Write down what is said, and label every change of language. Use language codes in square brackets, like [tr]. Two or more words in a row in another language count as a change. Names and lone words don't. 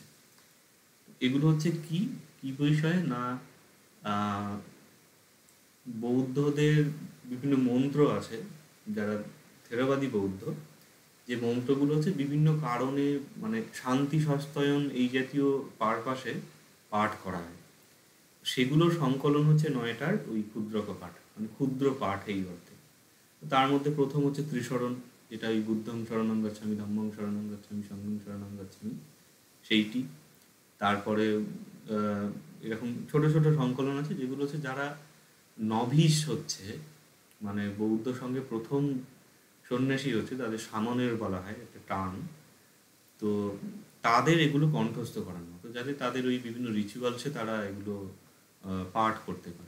[bn] এগুলো হচ্ছে কি কি বিষয়ে না, বৌদ্ধদের বিভিন্ন মন্ত্র আছে, যারা থেরবাদী বৌদ্ধ, যে মন্ত্রগুলো হচ্ছে বিভিন্ন কারণে মানে শান্তি সস্তায়ন এই জাতীয় পারপাসে পাঠ করা হয়, সেগুলোর সংকলন হচ্ছে 9টার ওই ক্ষুদ্রক পাঠ, মানে ক্ষুদ্র পাঠ এই অর্থে। তার মধ্যে প্রথম হচ্ছে ত্রিশরণ, যেটা ওই [pi] বুদ্ধং শরণং গচ্ছামি, ধম্মং শরণং গচ্ছামি, সংঘং শরণং গচ্ছামি, [bn] সেইটি। তারপরে এরকম ছোট ছোট সংকলন আছে যেগুলো হচ্ছে যারা নভিস হচ্ছে, মানে বৌদ্ধ সঙ্গে প্রথম সন্ন্যাসী হচ্ছে, তাদের সামনের বলা হয় একটা টার্ম। তো তাদের এগুলো কণ্ঠস্থ করানো হতো, যাতে তাদের ওই বিভিন্ন রিচুয়ালসে তারা এগুলো পাঠ করতে পারে।